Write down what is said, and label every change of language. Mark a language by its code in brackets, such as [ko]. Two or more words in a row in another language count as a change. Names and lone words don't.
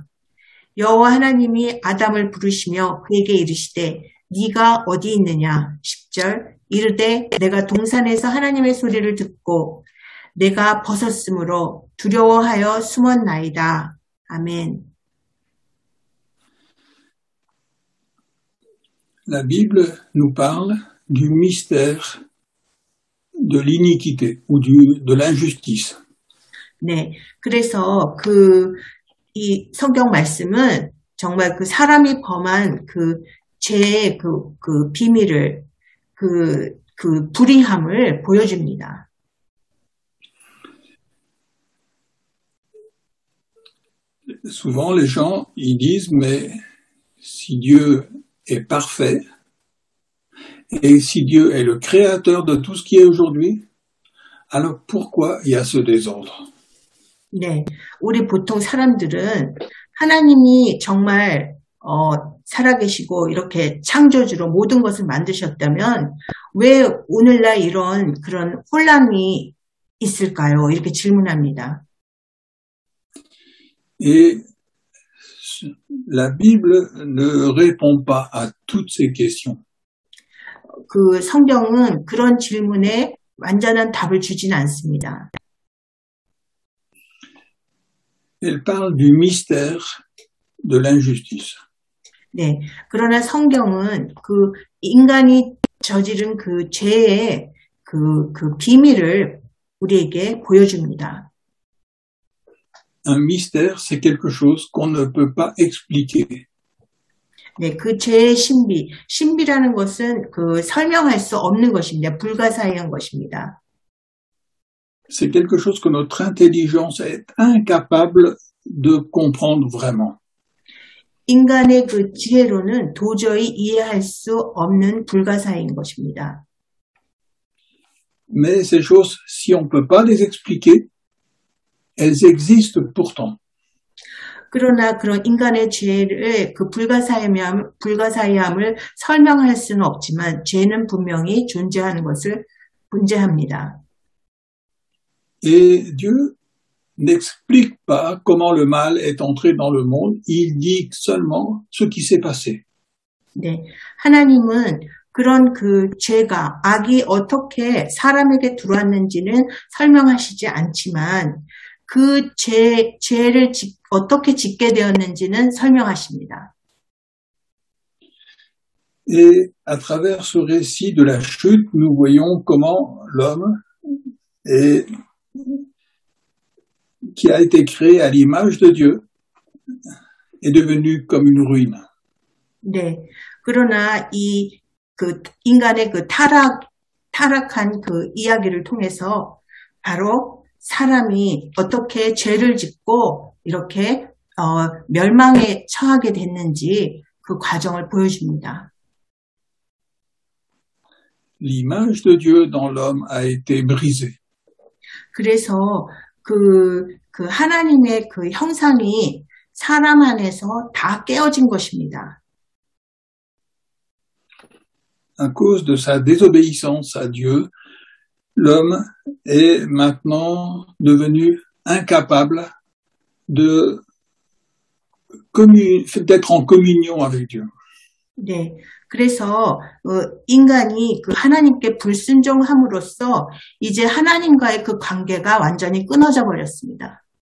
[ko] 여호와 하나님이 아담을 부르시며 그에게 이르시되 네가 어디 있느냐. 10절 이르되 내가 동산에서 하나님의 소리를 듣고 내가 벗었으므로 두려워하여 숨었나이다. 아멘. [fr] La Bible nous parle du mystère de l'iniquité ou de l'injustice. [ko] 네, 그래서 이 성경 말씀은 정말 그 사람이 범한 그 죄의 그 비밀을, 그 불의함을 보여줍니다. [fr] Souvent, les gens, ils disent, mais si Dieu est parfait, et si Dieu est le créateur de tout ce qui est aujourd'hui, alors pourquoi il y a ce désordre? [ko] 네, 우리 보통 사람들은 하나님이 정말 살아계시고 이렇게 창조주로 모든 것을 만드셨다면 왜 오늘날 이런 그런 혼란이 있을까요? 이렇게 질문합니다. [fr] Et la Bible ne répond pas à toutes ces questions. [ko] 그 성경은 그런 질문에 완전한 답을 주진 않습니다. [fr] Elle parle du mystère de l'injustice. [ko] 네, 그러나 성경은 그 인간이 저지른 그 죄의 그 비밀을 우리에게 보여줍니다. [fr] Un mystère, c'est quelque chose qu'on ne peut pas expliquer. [ko] 네, 그 죄의 신비라는 것은 그 설명할 수 없는 것입니다. 불가사의한 것입니다. [fr] C'est quelque chose que notre intelligence est incapable de comprendre vraiment. [ko] 인간의 그 지혜로는 도저히 이해할 수 없는 불가사의인 것입니다. [fr] Mais ces choses, si on ne peut pas les expliquer, elles existent pourtant. [ko] 그러나 그런 인간의 죄를 그 불가사의함을 설명할 수는 없지만 죄는 분명히 존재하는 것을 문제합니다. [fr] Et Dieu n'explique pas comment le mal est entré dans le monde, il dit seulement ce qui s'est passé. [ko] 네, 하나님은 그런 그 죄가, 악이 어떻게 사람에게 들어왔는지는 설명하시지 않지만 그 죄를 어떻게 짓게 되었는지는 설명하십니다. [fr] Et à travers ce récit de la chute, nous voyons comment l'homme qui a été créé à l'image de Dieu est devenu comme une ruine. [ko] 네, 그러나 그 인간의 그 타락한 그 이야기를 통해서 바로 사람이 어떻게 죄를 짓고 이렇게 멸망에 처하게 됐는지 그 과정을 보여줍니다. [fr] L'image de Dieu dans l'homme a été brisée. [ko] 그래서 그 하나님의 그 형상이 사람 안에서 다 깨어진 것입니다. [fr] À cause de sa désobéissance à Dieu, l'homme est maintenant devenu incapable d'être en communion avec Dieu. [ko] 네, 그래서 인간이 그 하나님께 불순종함으로써 이제 하나님과의 그 관계가 완전히 끊어져 버렸습니다.